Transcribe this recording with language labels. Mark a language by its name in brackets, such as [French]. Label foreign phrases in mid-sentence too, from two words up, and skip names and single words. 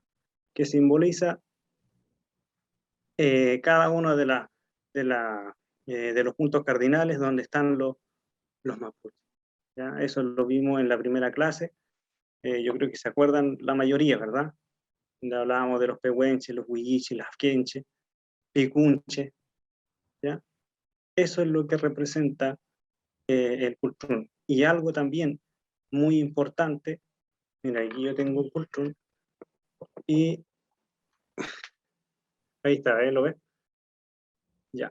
[Spanish] Que simboliza cada uno de los puntos cardinales donde están los mapuches, ¿ya? Eso lo vimos en la primera clase, yo creo que se acuerdan la mayoría, ¿verdad? Donde hablábamos de los pehuenches, los huilliches, las quenches, picunche, ¿ya? Eso es lo que representa el cultrún. Y algo también muy importante, mira, aquí yo tengo el cultrún, y ahí está, ¿lo ves? Ya.